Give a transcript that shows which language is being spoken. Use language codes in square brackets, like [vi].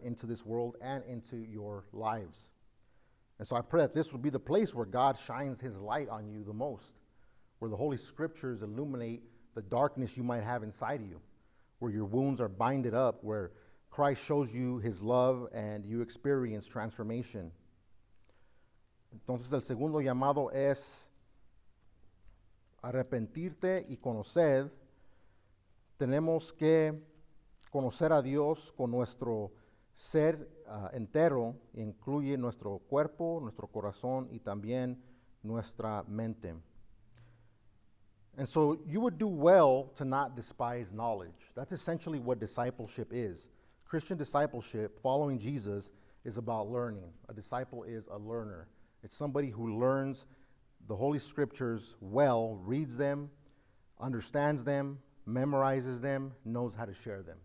[en] into this world and into your lives. And so I pray that this will be the place where God shines his light on you the most, where the Holy Scriptures illuminate the darkness you might have inside of you, where your wounds are binded up, where Christ shows you his love and you experience transformation. [es] Entonces el segundo llamado es arrepentirte y conocer. Tenemos que conocer a Dios con nuestro ser entero, incluye nuestro cuerpo, nuestro corazón y también nuestra mente. [en] And so you would do well to not despise knowledge. That's essentially what discipleship is. Christian discipleship, following Jesus, is about learning. A disciple is a learner. It's somebody who learns the Holy Scriptures well, reads them, understands them, memorizes them, knows how to share them.